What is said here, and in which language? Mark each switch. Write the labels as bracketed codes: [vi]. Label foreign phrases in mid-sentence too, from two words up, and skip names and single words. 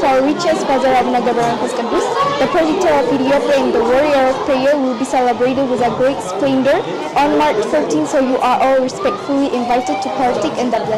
[en] our richest Father Abuna ገብረ መንፈስ ቅዱስ, the protector of Ethiopia and the warrior of prayer, will be celebrated with a great splendor on March 14, so you are all respectfully invited to partake in the